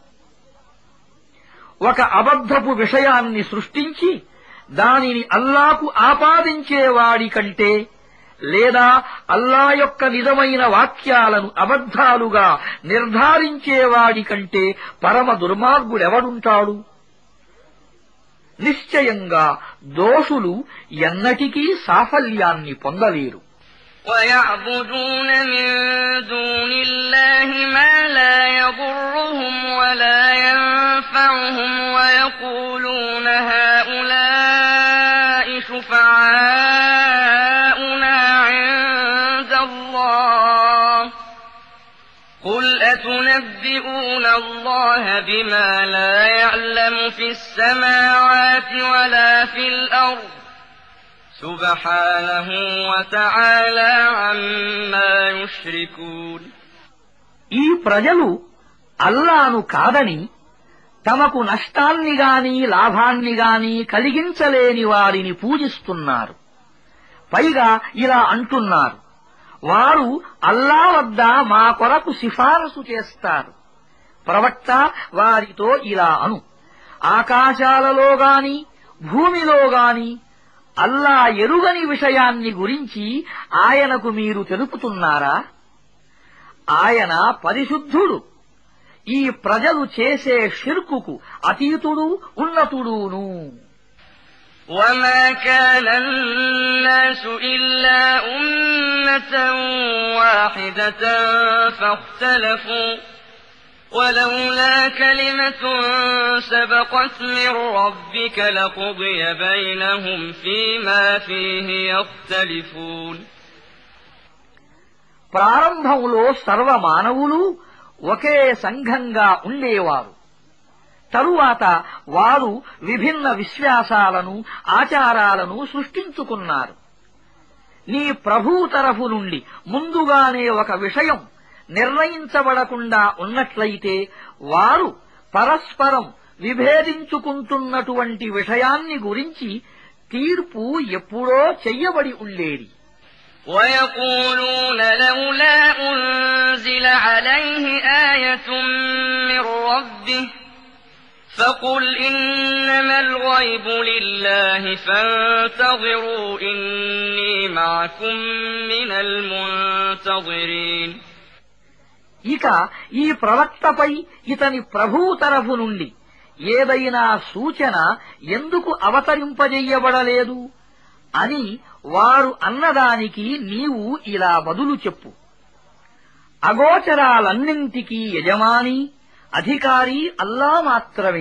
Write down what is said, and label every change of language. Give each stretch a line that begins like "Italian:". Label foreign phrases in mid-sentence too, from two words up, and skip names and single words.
Telugu: ఒక అబద్ధపు విషయాన్ని సృష్టించి దానిని అల్లాకు ఆపాదించేవాడి కంటే, లేదా అల్లా యొక్క నిజమైన వాక్యాలను అబద్ధాలుగా నిర్ధారించేవాడి కంటే పరమ దుర్మార్గుడెవడుంటాడు? నిశ్చయంగా దోషులు ఎన్నటికీ సాఫల్యాన్ని పొందలేరు.
Arabic: وَيَعْبُدُونَ مِن دُونِ اللَّهِ مَا لَا يَضُرُّهُمْ وَلَا يَنفَعُهُمْ وَيَقُولُونَ هَٰؤُلَاءِ شُفَعَاؤُنَا عِندَ اللَّهِ قُلْ أَتُنَبِّئُونَ اللَّهَ بِمَا لَا يَعْلَمُ فِي السَّمَاوَاتِ وَلَا فِي الْأَرْضِ سُبْحَانَهُ وَتَعَالَىٰ عَمَّا يُشْرِكُونَ
Telugu: ఈ ప్రజలు అల్లాను కాదని తమకు నష్టాన్ని గాని లాభాన్ని గాని కలిగించలేని వారిని పూజిస్తున్నారు. పైగా ఇలా అంటున్నారు, వారు అల్లా వద్ద మా కొరకు సిఫారసు చేస్తారు. ప్రవక్త వారితో ఇలా అను, ఆకాశాలలో గాని భూమిలో గాని అల్లా ఎరుగని విషయాన్ని గురించి ఆయనకు మీరు తెలుపుతున్నారా? ఆయన పరిశుద్ధుడు. ఈ ప్రజలు చేసే షిర్కుకు అతీతుడు ఉన్నతుడును.
Arabic: وما كان الناس إلا أمة واحدة فاختلفوا ولولا كلمة سبقت من ربك لقضي بينهم فيما فيه يختلفون.
Telugu: ప్రారంభంలో సర్వమానవులు ఒకే సంఘంగా ఉండేవారు. తరువాత వారు విభిన్న విశ్వాసాలను ఆచారాలను సృష్టించుకున్నారు. నీ ప్రభువు తరఫు నుండి ముందుగానే ఒక విషయం నిర్ణయించబడకుండా ఉన్నట్లయితే వారు పరస్పరం విభేదించుకుంటున్నటువంటి విషయాన్ని గురించి తీర్పు ఎప్పుడో చెయ్యబడి ఉండేది.
Arabic: ويقولون لولا أنزل عليه آية من ربه فقل إنما الغيب لله فانتظروا إني معكم من المنتظرين.
Telugu: ఇక ఈ ప్రవక్తపై ఇతని ప్రభువు తరఫు నుండి ఏదైనా సూచన ఎందుకు అవతరింపజెయ్యబడలేదు అని వారు అన్నదానికి నీవు ఇలా బదులు చెప్పు. అగోచరాలన్నింటికీ యజమాని అధికారి అల్లా మాత్రమే.